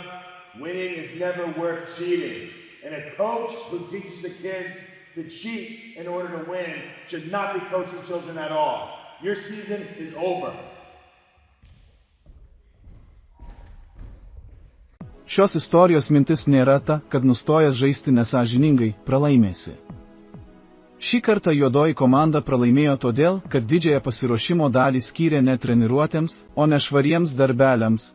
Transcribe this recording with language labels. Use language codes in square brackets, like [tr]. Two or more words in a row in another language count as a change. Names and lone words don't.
[en] Winning is never worth cheating. And a coach who teaches the kids to cheat in order to win should not be coaching children at all. Your season is over. [lt] Šios istorijos mintis nėra ta, kad nustojęs žaisti nesąžiningai, pralaimėsi. Šį kartą juodoji komanda pralaimėjo todėl, kad didžiąją pasiruošimo dalį skyrė ne treniruotėms, o ne švariems darbeliams.